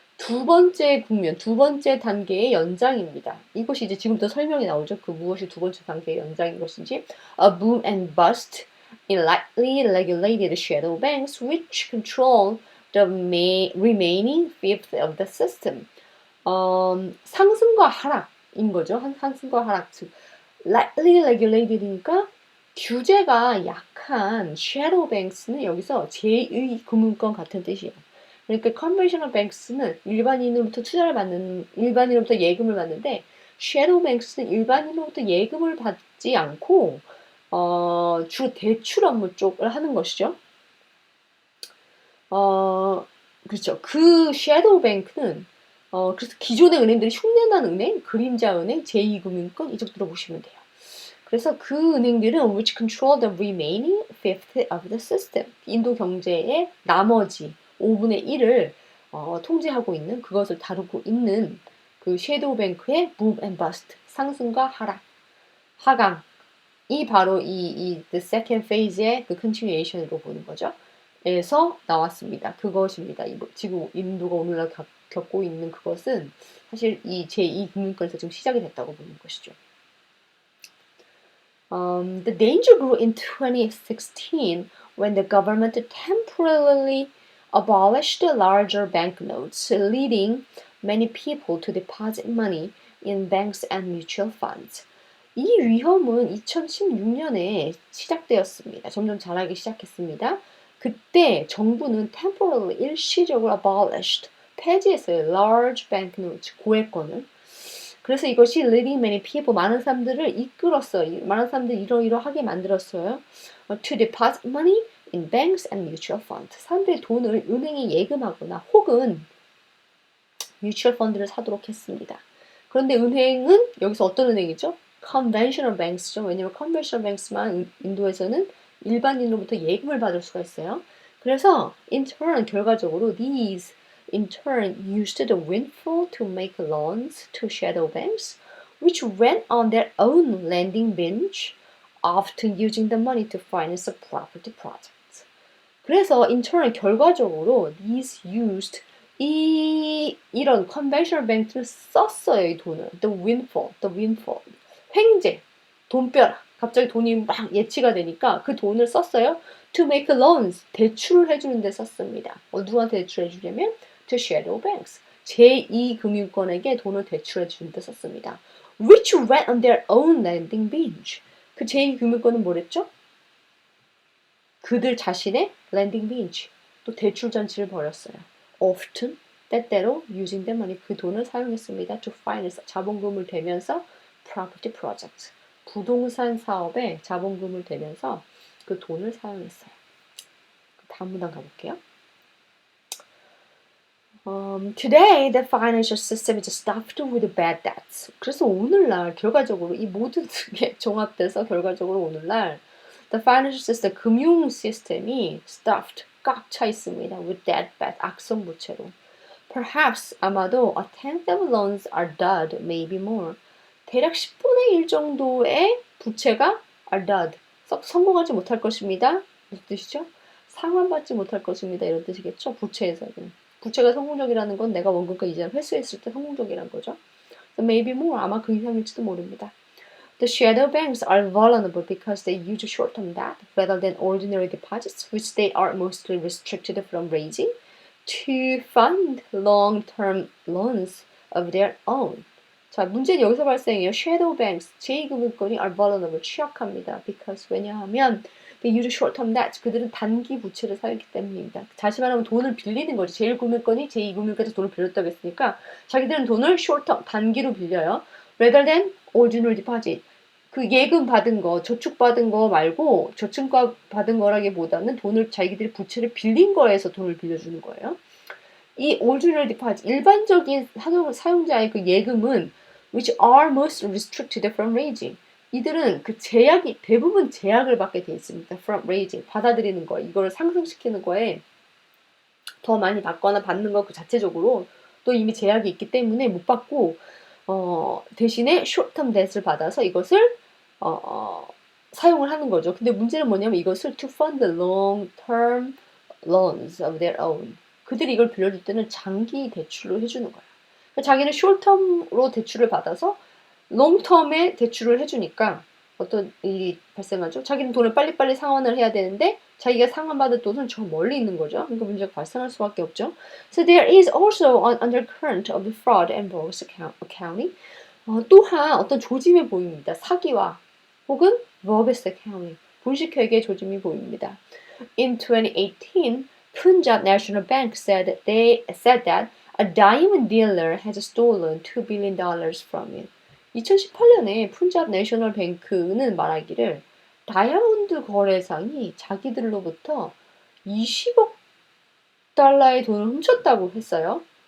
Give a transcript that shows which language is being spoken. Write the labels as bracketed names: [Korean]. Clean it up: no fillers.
[Korean] 두 번째 국면, 두 번째 단계의 연장입니다. 이것이 이제 지금부터 설명이 나오죠. 그 무엇이 두 번째 단계의 연장인 것인지. [English] A boom and bust in lightly regulated shadow banks which control the remaining fifth of the system. [Korean] 상승과 하락인 거죠. 상승과 하락. 즉, lightly regulated이니까 규제가 약한 shadow banks는 여기서 제2금융권 같은 뜻이에요. 그러니까 conventional banks는 일반인으로부터 투자를 받는, 일반인으로부터 예금을 받는데 shadow banks는 일반인으로부터 예금을 받지 않고 주 대출 업무 쪽을 하는 것이죠. 그렇죠. 그 shadow bank는 그래서 기존의 은행들이 흉내난 은행, 그림자 은행, 제2금융권 이쪽으로 보시면 돼요. 그래서 그 은행들은 [English] which control the remaining fifth of the system. [Korean] 인도 경제의 나머지 5분의 1을 통제하고 있는 그것을 다루고 있는 그 섀도우 뱅크의 boom and bust 상승과 하강이 바로 이 [English] the second phase [Korean] 의 그 continuation으로 보는 거죠. 에서 나왔습니다. 그것입니다. 지금 인도가 오늘날 겪고 있는 그것은 사실 이 제2금융권에서 지금 시작이 됐다고 보는 것이죠. [English] The danger grew in 2016 when the government temporarily abolished the larger banknotes, leading many people to deposit money in banks and mutual funds. [Korean] 이 위험은 2016년에 시작되었습니다. 점점 자라기 시작했습니다. 그때 정부는 temporarily 일시적으로 abolished 폐지했어요. large banknotes 고액권을. 그래서 이것이 [English] leading many people [Korean] 많은 사람들을 이끌었어요. 많은 사람들이 이러이러하게 만들었어요. [English] To deposit money in banks and mutual funds. [Korean] 사람들이 돈을 은행에 예금하거나 혹은 뮤추얼 펀드를 사도록 했습니다. 그런데 은행은 여기서 어떤 은행이죠? conventional banks죠. 왜냐면 conventional banks만 인도에서는 일반인으로부터 예금을 받을 수가 있어요. [English] 그래서 in turn [Korean] 결과적으로 [English] these in turn used the windfall to make loans to shadow banks, which went on their own lending binge, often using the money to finance a property project. [Korean] 그래서 in turn 결과적으로 [English] these used [Korean] 이런 conventional bank를 썼어요, 이 돈을. The windfall. 횡재, 돈벼락. 갑자기 돈이 막 예치가 되니까 그 돈을 썼어요. [English] To make loans, [Korean] 대출을 해주는 데 썼습니다. 누구한테 대출해 주냐면 [English] to shadow banks, [Korean] 제2금융권에게 돈을 대출해 주는 데 썼습니다. [English] Which went on their own lending binge. [Korean] 그 제2금융권은 뭐랬죠? 그들 자신의 lending binge, 또 대출 잔치를 벌였어요. Often, 때때로 [English] using the money, [Korean] 그 돈을 사용했습니다. To finance, 자본금을 대면서 property project, 부동산 사업에 자본금을 대면서 그 돈을 사용했어요. 다음 문단 가볼게요. [English] Today, the financial system is stuffed with bad debts. [Korean] 그래서 오늘날 결과적으로 이 모든 게 종합돼서 결과적으로 오늘날 the financial system, 금융 시스템이 stuffed, 꽉 차 있습니다. [English] with bad debt, [Korean] 악성 부채로. [English] Perhaps, 아마도 a tenth of loans are dud, maybe more. [Korean] 대략 10분의 1 정도의 부채가 [English] are dud, [Korean] 성공하지 못할 것입니다. 무슨 뜻이죠? 상환받지 못할 것입니다. 이런 뜻이겠죠? 부채에서는. 부채가 성공적이라는 건 내가 원금과 이자를 회수했을 때 성공적이라는 거죠. [English] So maybe more, [Korean] 아마 그 이상일지도 모릅니다. [English] The shadow banks are vulnerable because they use short-term debt rather than ordinary deposits, which they are mostly restricted from raising, to fund long-term loans of their own. [Korean] 자, 문제는 여기서 발생해요. Shadow banks, 제2금융권이 are vulnerable, 취약합니다. Because 왜냐하면 [English] they use short-term debt, [Korean] 그들은 단기 부채를 사용했기 때문입니다. 다시 말하면 돈을 빌리는 거죠. 제1금융권이 제2금융권에서 돈을 빌렸다고 했으니까 자기들은 돈을 short-term, 단기로 빌려요. [English] Rather than ordinary deposit. [Korean] 그 예금 받은 거, 저축 받은 거 말고 저축과 받은 거라기보다는 돈을 자기들이 부채를 빌린 거에서 돈을 빌려주는 거예요. 이 ordinary deposit, 일반적인 사용자의 그 예금은 [English] which are most restricted from raising. [Korean] 이들은 그 대부분 제약을 받게 돼 있습니다. [English] from raising, [Korean] 받아들이는 거, 이걸 상승시키는 거에 더 많이 받거나 받는 거 그 자체적으로 또 이미 제약이 있기 때문에 못 받고 대신에 short-term debt을 받아서 이것을 사용을 하는 거죠. 근데 문제는 뭐냐면 이것을 [English] to fund the long-term loans of their own. [Korean] 그들이 이걸 빌려줄 때는 장기 대출로 해주는 거야. 그러니까 자기는 숏텀으로 대출을 받아서 롱텀에 대출을 해주니까 어떤 일이 발생하죠? 자기는 돈을 빨리빨리 상환을 해야 되는데 자기가 상환받을 돈은 저 멀리 있는 거죠. 그러니까 문제가 발생할 수밖에 없죠. [English] So there is also an undercurrent of fraud and bogus accounting. [Korean] 또한 어떤 조짐이 보입니다. 사기와 혹은 bogus accounting, 분식회계 조짐이 보입니다. [English] In 2018, Punjab National Bank said that a diamond dealer has stolen $2 billion from it. [Korean] 2018년에 푼잡 내셔널 뱅크는 말하기를 다이아몬드 거래상이 자기들로부터 20억 달러의 돈을 훔쳤다고 했어요.